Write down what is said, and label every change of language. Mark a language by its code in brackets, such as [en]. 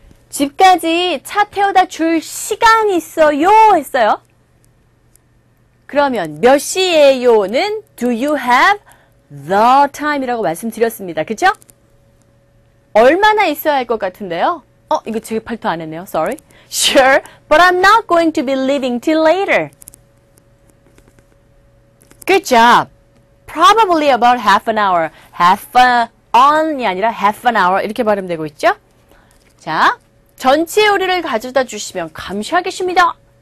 [ko] 집까지 차 태워다 줄 시간 있어요? 했어요. 그러면 몇 시예요는 do you have the time 이라고 말씀드렸습니다. 그쵸? 얼마나 있어야 할 것 같은데요? 이거 제 발표 안 했네요. Sorry. [en] Sure, but I'm not going to be leaving till later. Good job. Probably about half an hour. [ko] on이 아니라 half an hour 이렇게 발음되고 있죠? 자, 전체 요리를 가져다 주시면 감사하겠습니다.